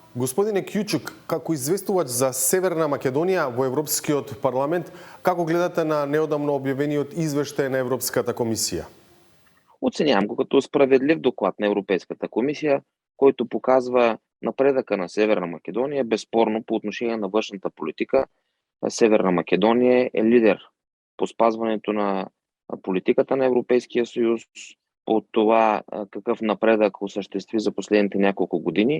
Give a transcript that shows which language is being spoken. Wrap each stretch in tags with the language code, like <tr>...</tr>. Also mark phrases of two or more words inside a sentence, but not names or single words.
<mk>Господине Кјучук, како известувач за Северна Македонија во Европскиот парламент, како гледате на неодамно објавениот извештај на Европската комисија?</mk> <bg>Оценявам го като справедлив доклад на Европейската комисия, който показва напредъка на Северна Македония. Безспорно по отношение на външната политика, Северна Македония е лидер по спазването на политиката на Европейския съюз, от това какъв напредък осъществи за последните няколко години.</bg>